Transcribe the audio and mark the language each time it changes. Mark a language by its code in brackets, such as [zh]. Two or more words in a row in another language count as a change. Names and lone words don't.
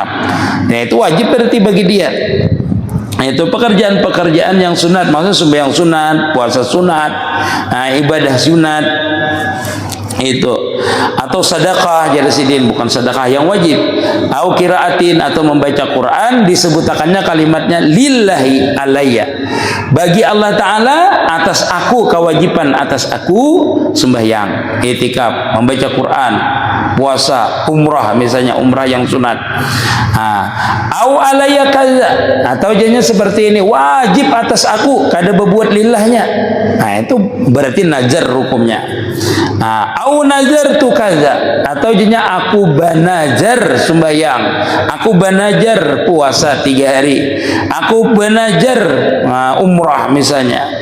[id] Nah, itu wajib berarti bagi dia. Nah, itu pekerjaan-pekerjaan yang sunat, maksudnya sembahyang sunat, puasa sunat, ibadah sunat itu, atau sedekah Jarsidin, bukan sedekah yang wajib, [ar] أو قراءة, [id] atau membaca Quran, disebutakannya kalimatnya [ar] لله علي, [id] bagi Allah Ta'ala atas aku, kewajiban atas aku sembahyang, i'tikaf, membaca Quran, puasa, umrah misalnya, umrah yang sunat. [ar] أو علي كذا, [id] atau jadinya seperti ini, wajib atas aku kada berbuat lillahnya. Itu berarti nazar hukumnya. [ar] أو نذرت كذا, [id] atau jadinya aku banajar sembahyang, aku banajar puasa 3 hari, aku banajar umrah misalnya.